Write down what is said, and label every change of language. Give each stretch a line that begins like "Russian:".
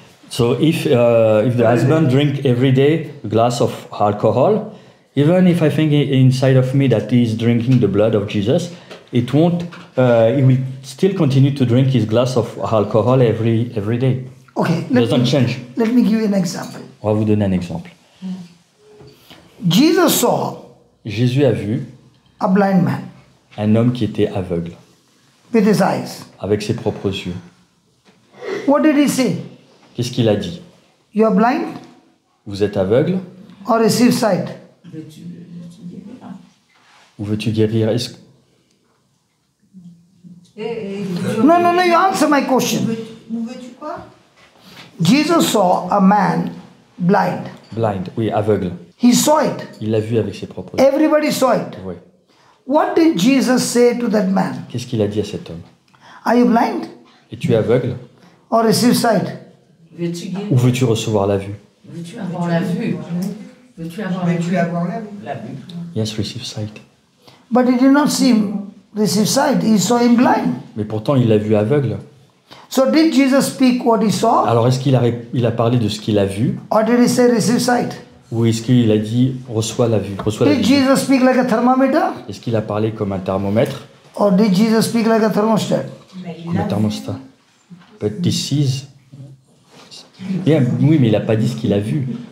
English: So if the husband drink every day a glass of alcohol, even if I think inside of me that he is drinking the blood of Jesus, it won't. He will still continue to drink his glass of alcohol every day. Okay. It doesn't change. Let me give you an example.
French: On va vous donner un exemple.
English: Jesus saw
French: Jésus a vu
English: a blind man
French: un homme qui était aveugle
English: with his eyes.
French: avec ses propres yeux.
English: What did he say?
French: Qu'est-ce qu'il a dit?
English: You are blind
French: Vous êtes aveugle
English: or receive sight?
French: ou veux-tu guérir?
English: No, you answer my question.
French: Où veux-tu quoi?
English: Jesus saw a man blind.
French: Blind, oui, aveugle.
English: He saw it.
French: Il l'a vu avec ses propres yeux.
English: Everybody saw it.
French: Oui.
English: What did Jesus say to that man?
French: Qu'est-ce qu'il a dit à cet homme?
English: Are you blind
French: Es-tu aveugle
English: or receive sight?
French: Veux-tu guérir? ou veux-tu recevoir la vue? Veux-tu avoir la vue? Veux-tu avoir la vue?
English: Yes, receive sight. But he did not see him receive sight. He saw him blind.
French: Mais pourtant, il l'a vu aveugle.
English: So did Jesus speak what he saw
French: Alors, est-ce qu'il a parlé de ce qu'il a vu
English: or did he say receive sight?
French: ou est-ce qu'il a dit reçois la vue, reçois la
English: Did
French: vision?
English: Jesus speak like a thermometer
French: Est-ce qu'il a parlé comme un thermomètre,
English: or did Jesus speak like a thermostat?
French: comme un thermostat?
English: But this is...
French: Yeah, oui, mais il n'a pas dit ce qu'il a vu.